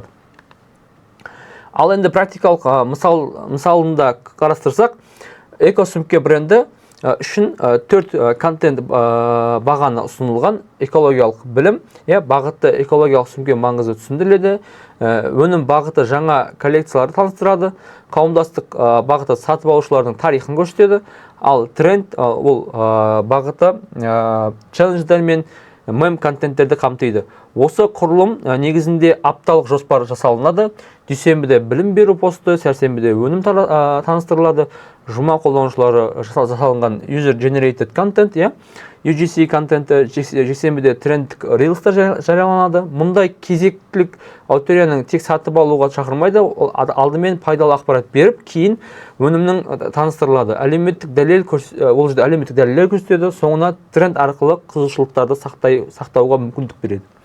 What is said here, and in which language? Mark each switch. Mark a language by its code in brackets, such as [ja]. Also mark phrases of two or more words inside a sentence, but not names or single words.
[kk] Ал енді практикалық мысалында қарастырсақ, экосөмке бренді үшін 4 контент бағаны ұсынылған: экологиялық білім, бағытты экологиялық сөмке маңызы түсіндіріледі, өнім бағыты жаңа коллекцияларды таныстырады, қауымдастық бағыты сатып алушылардың тарихын көрсетеді, ал тренд ол бағыты челлендждер мен мем контенттерді қамтиды. Осы құрылым негізінде апталық жоспар жасалынады. Дүйсенбіде білім беру посты, сәрсенбіде өнім таныстырылады, жұма қолданушылары жасалынған [en] user generated content, UGC [kk] контенті, жексенбіде трендтік рилстар жарияланады. Мұндай кезектілік аудиторияның тек сатып алуға шақырмайды, алдымен пайдалы ақпарат беріп, кейін өнімнің таныстырылады. Әлеуметтік дәлел көрсетеді, соңына тренд арқылы қызығушылықтарды сақтауға мүмкіндік береді.